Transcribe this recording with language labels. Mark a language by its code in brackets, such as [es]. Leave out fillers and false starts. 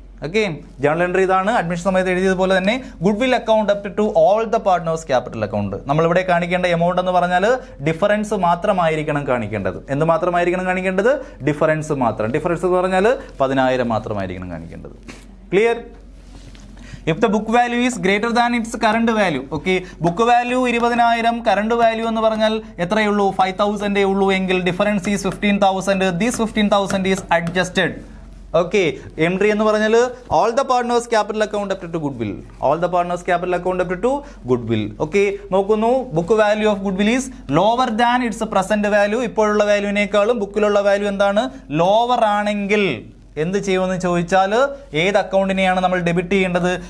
[ml] Okay, journal entry ഇതാണ്. Admission സമയത്ത് എഴുതിയതുപോലെ തന്നെ good will account up to all the partners capital account. നമ്മളിവിടെ കാണിക്കേണ്ട എമൗണ്ട് എന്ന് പറഞ്ഞാൽ ഡിഫറൻസ് മാത്രമായിരിക്കണം കാണിക്കേണ്ടത്. എന്ത് മാത്രമായിരിക്കണം കാണിക്കേണ്ടത്? ഡിഫറൻസ് മാത്രം. ഡിഫറൻസ് എന്ന് പറഞ്ഞാൽ 10,000 മാത്രമായിരിക്കണം കാണിക്കേണ്ടത്. Clear? [en] If the book value is greater than its current value, okay, book value 20,000, current value [ml] എന്ന് പറഞ്ഞാൽ എത്രയേ ഉള്ളൂ? [en] 5,000 [ml] ഉള്ളൂ എങ്കിൽ [en] Difference is 15,000. This 15,000 is adjusted. [ml] Okay, entry എന്ന് പറഞ്ഞാൽ all the partners capital account up to good will. [en] All the partners capital account up to goodwill. Okay, [ml] നോക്കുന്നു, [en] Book value of goodwill is lower than its present value. [ml] ഇപ്പോഴുള്ള വാല്യൂവിനേക്കാളും ബുക്കിലുള്ള value എന്താണ്? Lower ആണെങ്കിൽ എന്ത് ചെയ്യുമെന്ന് ചോദിച്ചാൽ ഏത് അക്കൗണ്ടിനെയാണ് നമ്മൾ debit ചെയ്യേണ്ടത്?